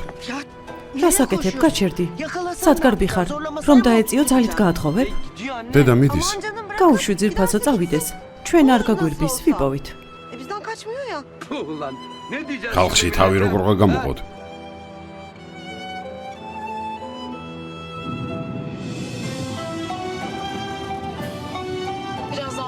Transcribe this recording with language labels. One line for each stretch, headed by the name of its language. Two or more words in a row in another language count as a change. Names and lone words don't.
Georgian: რას აკეთებ, გაჩერდი. სად გარბი ხარ? რომ დაეწიო ძალით გაათხოვებ? დედა მიდის. გაუშვი ძირფასო წავიდეს. ჩვენ არ გაგვირბის, ვიპოვით.
Turkish: Bizden kaçmıyor ya.
Georgian: ხალხში თავი როგორ გამოყოთ?
Turkish: Biraz daha